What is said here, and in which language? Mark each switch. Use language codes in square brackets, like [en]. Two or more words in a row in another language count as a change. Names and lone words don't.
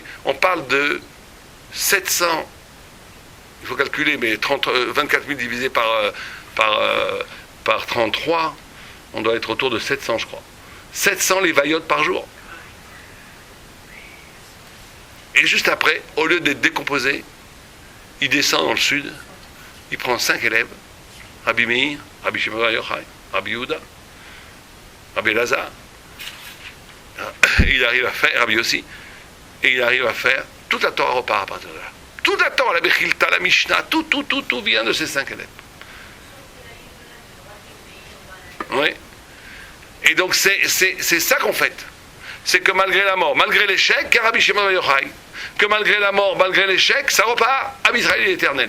[fr] On parle de 700, il faut calculer, mais 24 000 divisé par 33, on doit être autour de 700, je crois. 700 les vaillotes par jour. Et juste après, au lieu d'être décomposé, il descend dans le sud, il prend 5 élèves, Rabbi Meir, Rabbi Shimon Bar Yochai, Rabbi Yehuda, Rabbi Elazar, il arrive à faire, Rabbi Yossi, et il arrive à faire, toute la Torah repart à partir de là. Toute la Torah, la Bechilta, la Mishnah, tout vient de ces 5 élèves. Oui. Et donc c'est ça qu'on fait. C'est que malgré la mort, malgré l'échec, il y a Rabbi Shimon Bar Yochai, que malgré la mort, malgré l'échec, ça repart à Israël l'éternel.